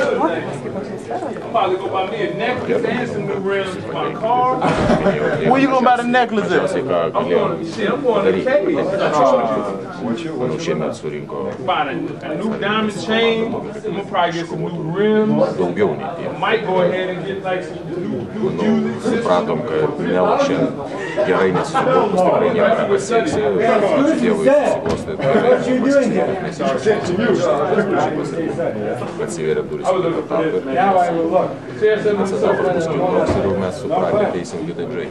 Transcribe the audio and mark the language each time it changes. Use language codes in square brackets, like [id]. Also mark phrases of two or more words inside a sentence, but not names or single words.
[en] Probably go buy me a necklace and some new rims for my car. Where you gonna buy the necklace at? I'm going to Cali. [lt] Šiemet surinko [en] Buy a new diamond chain. I'm gonna probably get some new rims. [lt] daugiau nei tie. [en] Might go ahead and get like some new music. [lt] Supratom, kad nelošia gerai nesusibūrus, tikrai nieko nepasieksi. Ačiū Dievui susiklostė gerai, nes iš atsiveria durys į kitą etapą ir tas etapas bus kitoks ir mes supratę teisim kitaip žaisti.